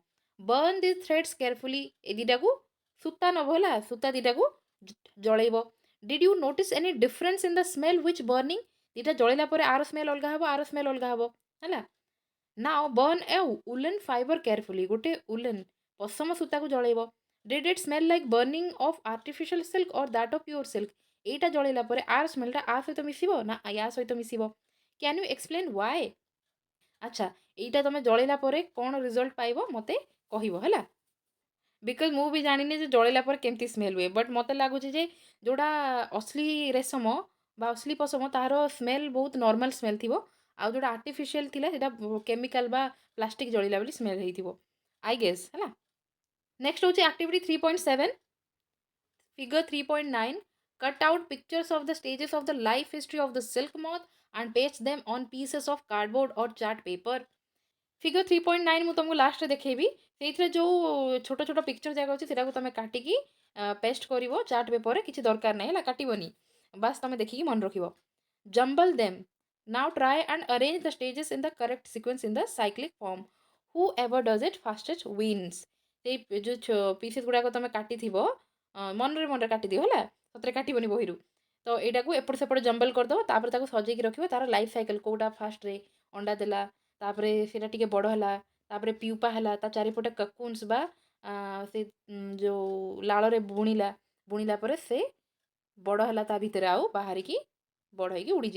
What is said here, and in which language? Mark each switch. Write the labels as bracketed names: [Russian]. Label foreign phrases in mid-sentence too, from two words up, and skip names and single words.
[English] burn the threads carefully [Odia] ଏ ଦୁଇଟାକୁ ସୂତା ନେବ ହେଲା ସୂତା ଦୁଇଟାକୁ ଜଳେଇବ। [English] did you notice any difference in the smell which burning [Odia] ଦୁଇଟା ଜଳିଲା ପରେ ଆର ସ୍ମେଲ୍ ଅଲଗା ହେବ ଆର ସ୍ମେଲ୍ ଅଲଗା ହେବ ହେଲା। [English] now burn a woollen fibre carefully [Odia] ଗୋଟେ ଉଲେନ୍ ପଶମ ସୂତାକୁ ଜଳେଇବ। [English] Did it smell like burning of artificial silk or that of pure silk? [Odia] এইটা ଜଳେଇଲା ପରେ ଆର ସ୍ମେଲ୍ଟା ଆ ସହିତ ମିଶିବ ନା ୟା ସହିତ ମିଶିବ? [English] can you explain why? [Odia] ଆଚ୍ଛା ଏଇଟା ତମେ ଜଳେଇଲା ପରେ କ'ଣ ରିଜଲ୍ଟ ପାଇବ ମୋତେ କହିବ ହେଲା। ବିକଜ ମୁଁ ବି ଜାଣିନି ଯେ ଜଳେଇଲା ପରେ କେମିତି ସ୍ମେଲ୍ ହୁଏ ବଟ୍ ମୋତେ ଲାଗୁଛି ଯେ ଯେଉଁଟା ଅସଲି ରେଶମ ବା ଅସଲି ପଶମ ତାହାର ସ୍ମେଲ୍ ବହୁତ [English] normal smell [Odia] ଥିବ ଆଉ ଯେଉଁଟା ଆର୍ଟିଫିସିଆଲ୍ ଥିଲା ସେଇଟା କେମିକାଲ ବା ପ୍ଲାଷ୍ଟିକ୍ ଜଳିଲା ବୋଲି ସ୍ମେଲ୍ ହେଇଥିବ [English] I guess [Odia] ହେଲା। [English] ନେକ୍ସଟ ହେଉଛି ଆକ୍ଟିଭିଟି 3.7 figure 3.9 cut out pictures of the stages of the life history of the silk moth and paste them on pieces of cardboard or chart paper। [Odia] figure 3.9 ମୁଁ ତୁମକୁ ଲାଷ୍ଟରେ ଦେଖେଇବି ସେଇଥିରେ ଯେଉଁ ଛୋଟ ଛୋଟ ପିକ୍ଚର ଯାକ ଅଛି ସେଟାକୁ ତୁମେ କାଟିକି ପେଷ୍ଟ କରିବ [English] chart paper [Odia] କିଛି ଦରକାର ନାହିଁ ହେଲା କାଟିବନି ବାସ୍ ତୁମେ ଦେଖିକି ମନେ ରଖିବ। [English] jumble them now try and arrange the stages in the correct sequence in the cyclic form whoever does it fastest wins। [Odia] ସେଇ ଯେଉଁ ପିସେସ୍ ଗୁଡ଼ାକ ତୁମେ କାଟିଥିବ ମନରେ ମନରେ କାଟିଦିଅ ହେଲା ସତରେ କାଟିବନି ବହିରୁ ତ ଏଇଟାକୁ ଏପଟ ସେପଟ ଜମ୍ବଲ କରିଦେବ ତାପରେ ତାକୁ ସଜେଇକି ରଖିବ ତାର [English] life cycle [Odia] କେଉଁଟା ଫାଷ୍ଟରେ ଅଣ୍ଡା ଦେଲା ତାପରେ ସେଇଟା ଟିକେ ବଡ଼ ହେଲା ତାପରେ ପିଉପା ହେଲା ତା ଚାରିପଟେ କକୁନ୍ସ ବା ସେ ଯେଉଁ ଲାଳରେ ବୁଣିଲା ବୁଣିଲା ପରେ ସେ ବଡ଼ ହେଲା ତା ଭିତରେ ଆଉ ବାହାରିକି ବଡ଼ ହେଇକି ଉଡ଼ିଯିବ।